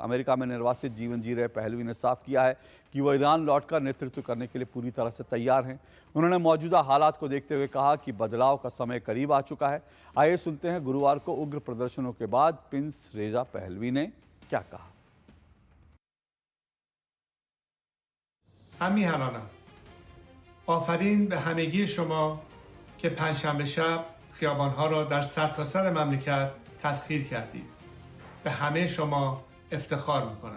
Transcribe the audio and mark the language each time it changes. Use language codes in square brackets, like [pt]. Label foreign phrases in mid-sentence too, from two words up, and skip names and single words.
[hi] अमेरिका में निर्वासित जीवन जी रहे पहलवी ने साफ किया है कि वो ईरान लौटकर नेतृत्व करने के लिए पूरी तरह से तैयार हैं। उन्होंने मौजूदा हालात को देखते हुए कहा कि बदलाव का समय करीब आ चुका है। आइए सुनते हैं गुरुवार को उग्र प्रदर्शनों के बाद प्रिंस रेजा पहलवी ने क्या कहा। [fa] همیهنانم آفرین به همگی شما که پنجشنبه شب خیابانها را در سرتاسر مملکت تسخیر کردید. به همه شما افتخار میکنم.